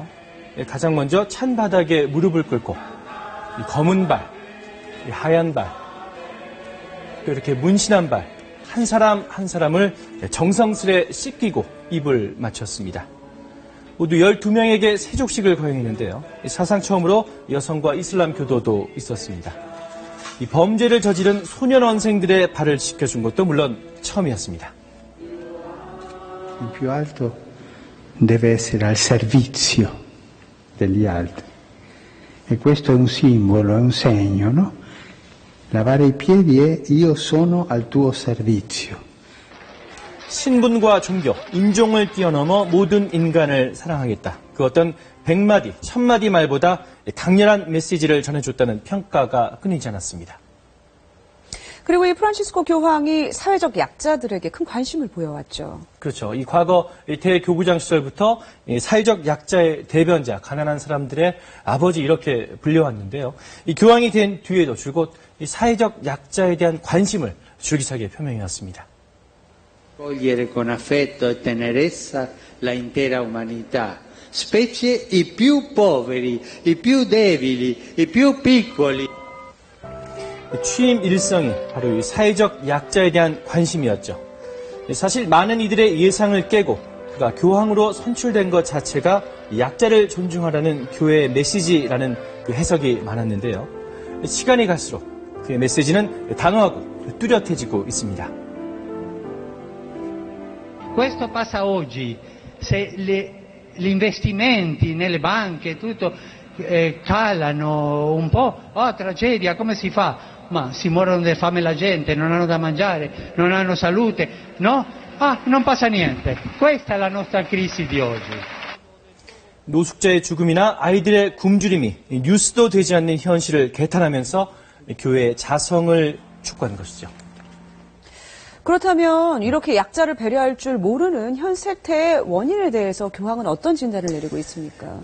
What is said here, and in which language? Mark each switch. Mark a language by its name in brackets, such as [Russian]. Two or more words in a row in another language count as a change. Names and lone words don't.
[Korean] 가장 먼저 찬 바닥에 무릎을 꿇고 이 검은 발, 이 하얀 발, 또 이렇게 문신한 발, 한 사람 한 사람을 정성스레 씻기고 입을 맞췄습니다. 모두 12명에게 세족식을 거행했는데요. 사상 처음으로 여성과 이슬람 교도도 있었습니다. 이 범죄를 저지른 소년원생들의 발을 씻겨준 것도 물론 처음이었습니다. [Italian] Il più alto deve essere al servizio degli altri. E questo è un simbolo, è un segno, no? Lavare i piedi è io sono al tuo servizio. [Korean] 신분과 종교, 인종을 뛰어넘어 모든 인간을 사랑하겠다. 그 어떤 100마디, 1000마디 말보다 강렬한 메시지를 전해줬다는 평가가 끊이지 않았습니다. 그리고 이 프란치스코 교황이 사회적 약자들에게 큰 관심을 보여왔죠. 그렇죠. 이 과거 대교구장 시절부터 사회적 약자의 대변자, 가난한 사람들의 아버지 이렇게 불려왔는데요. 이 교황이 된 뒤에도 줄곧 이 사회적 약자에 대한 관심을 줄기차게 표명해왔습니다. [Italian] Cogliere con affetto e tenerezza la intera umanità, specie i più poveri, i più deboli, i più piccoli. [Korean] 취임 일성이 바로 이 사회적 약자에 대한 관심이었죠. 사실 많은 이들의 예상을 깨고 그가 교황으로 선출된 것 자체가 약자를 존중하라는 교회의 메시지라는 그 해석이 많았는데요. 시간이 갈수록 그의 메시지는 단호하고 뚜렷해지고 있습니다. [Italian] Questo passa oggi. Se gli investimenti nelle banche tutto calano un po', tragedia, come si fa? Ma si muoiono di fame la gente, non hanno da mangiare, non hanno salute, no? Non passa niente. Questa è la nostra crisi di oggi. [Korean] 노숙자의 죽음이나 아이들의 굶주림이 뉴스도 되지 않는 현실을 개탄하면서 교회의 자성을 촉구한 것이죠. 그렇다면 이렇게 약자를 배려할 줄 모르는 현 세태의 원인에 대해서 교황은 어떤 진단을 내리고 있습니까?